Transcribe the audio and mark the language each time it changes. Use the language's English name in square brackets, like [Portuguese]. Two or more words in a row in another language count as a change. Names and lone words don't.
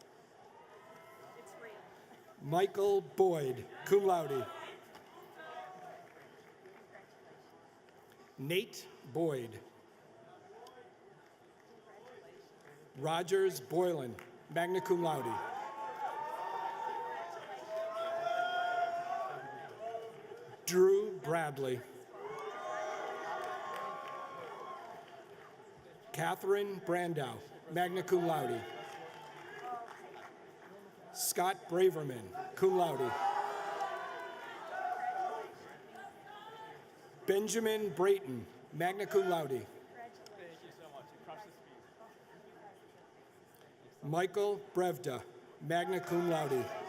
[English] Michael Boyd, [Latin] cum laude. [English] Nate Boyd. Rogers Boylan, [Latin] magna cum laude. [English] Drew Bradley. Catherine Brandow, [Latin] magna cum laude. [English] Scott Braverman, [Latin] cum laude. [English] Benjamin Brayton, [Latin] magna cum laude. [English] Michael Brevda, [Latin] magna cum laude.